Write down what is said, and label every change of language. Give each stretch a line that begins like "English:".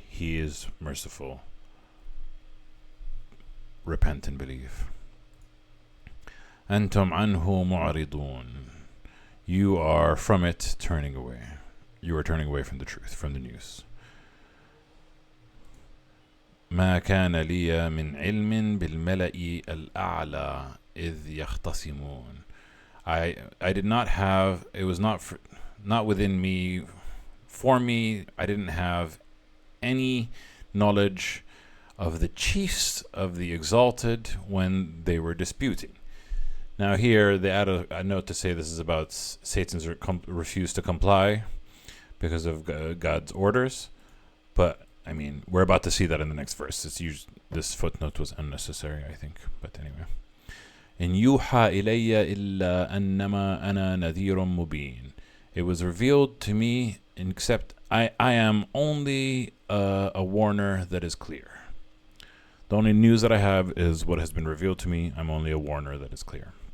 English: He is merciful. Repent and believe.
Arabic: أنتم عنه معرضون.
English: You are from it turning away. You are turning away from the truth, from the news.
Arabic: ما كان لي من علم بالملأ الأعلى إذ يختصمون.
English: I did not have, it was not within me, for me, I didn't have any knowledge of the chiefs of the exalted when they were disputing. Now here they add a note to say this is about Satan's refuse to comply because of God's orders. But I mean, we're about to see that in the next verse. This footnote was unnecessary, I think. But anyway.
Arabic: إن يوحى إلي إلا أنما أنا نذير مبين.
English: It was revealed to me, except I am only a warner that is clear. The only news that I have is what has been revealed to me. I'm only a warner that is clear.